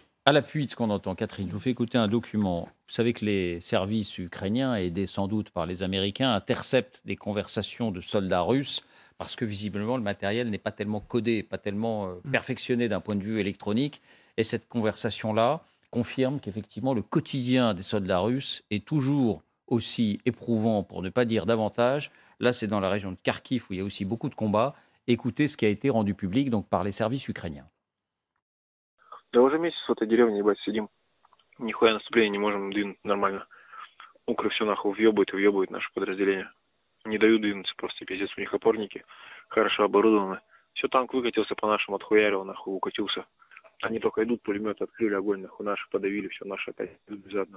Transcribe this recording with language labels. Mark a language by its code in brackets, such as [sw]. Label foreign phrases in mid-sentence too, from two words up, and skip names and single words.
[fr] À l'appui de ce qu'on entend, Catherine, je vous fais écouter un document. Vous savez que les services ukrainiens, aidés sans doute par les Américains, interceptent des conversations de soldats russes parce que visiblement le matériel n'est pas tellement codé, pas tellement perfectionné d'un point de vue électronique. Et cette conversation-là confirme qu'effectivement le quotidien des soldats russes est toujours aussi éprouvant, pour ne pas dire davantage. Là, c'est dans la région de Kharkiv où il y a aussi beaucoup de combats. Écoutez ce qui a été rendu public donc, par les services ukrainiens. [ru] Да уже месяц в этой деревне, ебать, сидим. Нихуя наступления не можем двинуть нормально. Укры все нахуй въебывают наше подразделение. Не дают двинуться, просто пиздец, у них опорники хорошо оборудованы. Все, танк выкатился по нашим, отхуярил, нахуй, укатился. Они только идут, пулеметы открыли огонь, нахуй, наши подавили, все, наши опять идут без одного.